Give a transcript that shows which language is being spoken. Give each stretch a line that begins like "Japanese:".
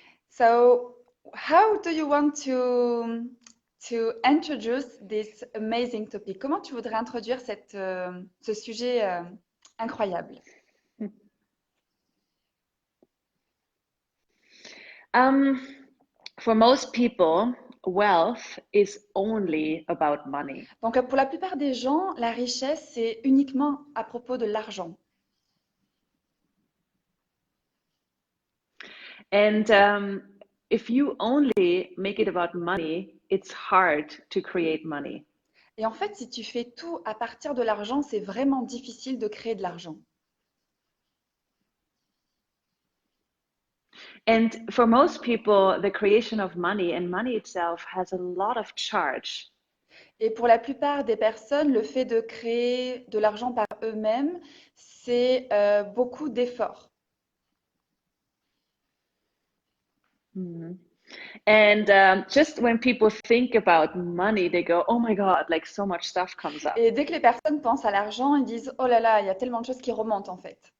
English: So how do you want to introduce this amazing topic?
French: Comment tu voudrais introduire ce sujet incroyable?
English: for most people, wealth is only about money.
French: Donc pour la plupart des gens, la richesse, c'est uniquement à propos de l'argent.
English: And if you only make it about money, it's hard to create money.
French: Et en fait, si tu fais tout à partir de l'argent, c'est vraiment difficile de créer de l'argent.
English: And for most people, the creation of money and money itself has a lot of charge.
French: Et pour la plupart des personnes, le fait de créer de l'argent par eux-mêmes, c'est beaucoup d'efforts. Mhm.
English: And just when people think about money, they go, oh my God, like so much stuff comes up.
French: Et dès que les personnes pensent à l'argent, ils disent, oh là là, il y a tellement de choses qui remontent en fait.